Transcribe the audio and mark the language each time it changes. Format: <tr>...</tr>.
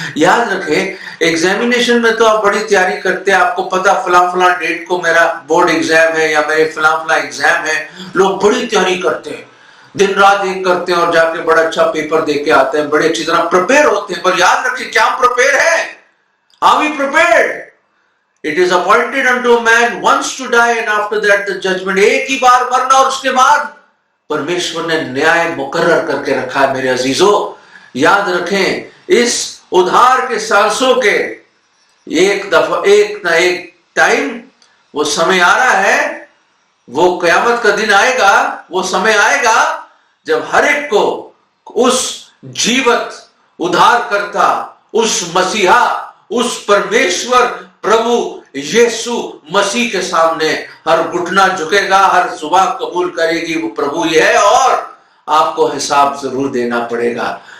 <hi>याद रखें, एग्जामिनेशन में तो आप बड़ी तैयारी करते हैं, आपको पता फला डेट को मेरा बोर्ड एग्जाम है या मेरे फला एग्जाम है, लोग बड़ी तैयारी करते हैं, दिन रात एक करते हैं और जाके बड़ा अच्छा पेपर दे के आते हैं, बड़े अच्छी तरह प्रिपेयर होते हैं। पर याद रखिए, क्या हम प्रिपेयर है?</hi> <en>Are we prepared? It is appointed unto a man once to die and after that the judgment।</en> <hi>एक ही बार मरना और उसके बाद परमेश्वर ने न्याय मुकर्रर करके रखा है। मेरे अजीजों, याद रखें, इस उधार के सांसों के एक दफा एक ना एक टाइम वो समय आ रहा है, वो कयामत का दिन आएगा, वो समय आएगा जब हर एक को उस जीवत उद्धारकर्ता, उस मसीहा, उस परमेश्वर प्रभु यीशु मसीह के सामने हर घुटना झुकेगा, हर जुबान कबूल करेगी वो प्रभु ही है और आपको हिसाब जरूर देना पड़ेगा।</hi>